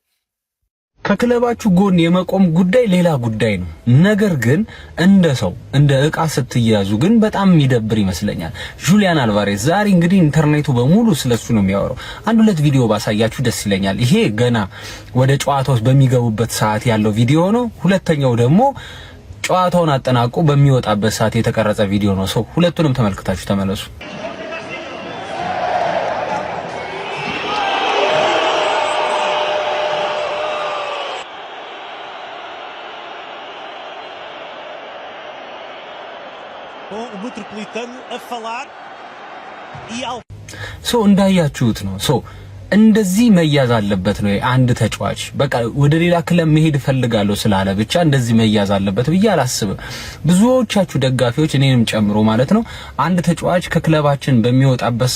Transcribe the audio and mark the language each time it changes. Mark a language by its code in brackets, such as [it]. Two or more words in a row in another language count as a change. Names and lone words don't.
[am] ከክለባችሁ ጎን የመቆም ጉዳይ ሌላ ጉዳይ ነው። ነገር ግን እንደ ሰው እንደ ዕቃ ስትያዙ ግን በጣም የሚደብር ይመስለኛል። ጁሊያን አልቫሬዝ ዛሬ እንግዲህ ኢንተርኔቱ በሙሉ ስለሱ ነው የሚያወራው። አንድ ሁለት ቪዲዮ ባሳያችሁ ደስ ይለኛል። ይሄ ገና ወደ ጨዋታው በሚገቡበት ሰዓት ያለው ቪዲዮ ነው። ሁለተኛው ደግሞ ጨዋታውን አጠናቆ በሚወጣበት ሰዓት የተቀረጸ ቪዲዮ ነው። ሰው ሁለቱንም ተመልክታችሁ ተመለሱ። [pt] o Metropolitano a falar e ao [am] እንዳያችሁት ነው እንደዚህ መያዝ አለበት ነው አንድ ተጫዋች በቃ ወደ ሌላ ክለብ መሄድ ፈልጋለሁ ስላለ ብቻ እንደዚህ መያዝ አለበት ብዬ አላስብም። ብዙዎቻችሁ ደጋፊዎች እኔንም ጨምሮ ማለት ነው አንድ ተጫዋች ከክለባችን በሚወጣበት